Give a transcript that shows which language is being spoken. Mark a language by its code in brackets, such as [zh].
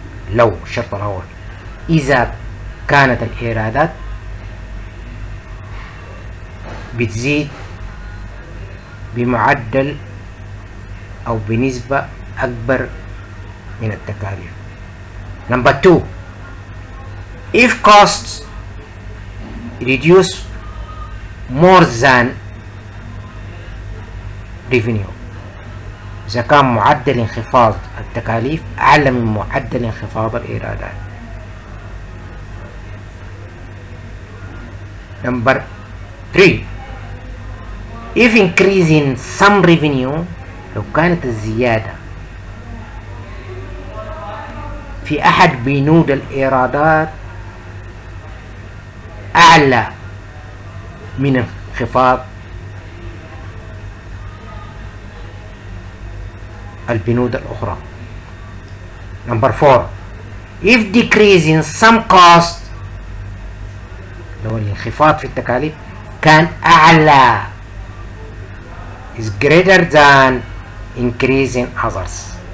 [ar] لو الشرط الأول إذا كانت الإيرادات بتزيد بمعدل أو بنسبة أكبر من التكاليف. [en] number two, if costs reduce more than revenue. [ar] إذا كان معدل انخفاض التكاليف أعلى من معدل انخفاض الإيرادات. [en] number 3, if increasing some revenue, [ar] لو كانت الزيادة في أحد بنود الإيرادات أعلى من انخفاض البنود الأخرى. [en] number 4, if decreasing some cost, [ar] لو الانخفاض في التكاليف كان أعلى [en] is greater than increasing others.